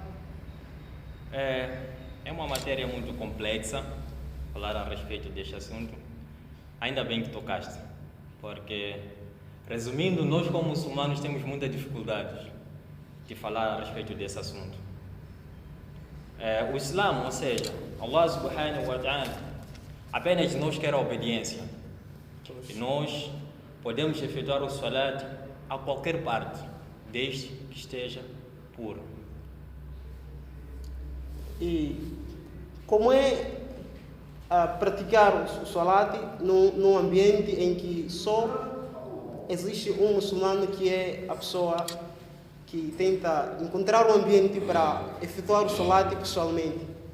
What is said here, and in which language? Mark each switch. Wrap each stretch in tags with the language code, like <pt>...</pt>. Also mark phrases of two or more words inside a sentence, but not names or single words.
<pt>É uma matéria muito complexa falar a respeito deste assunto. Ainda bem que tocaste, porque, resumindo, nós como muçulmanos temos muita dificuldade de falar a respeito desse assunto. O Islã, ou seja,</pt> <ar>الله سبحانه وتعالى,</ar> <pt>apenas nos quer a obediência. E nós podemos efetuar o salat a qualquer parte, desde que esteja puro. E como é praticar o salat num ambiente em que só existe um muçulmano que é a pessoa que tenta encontrar um ambiente para efetuar o salat pessoalmente?</pt>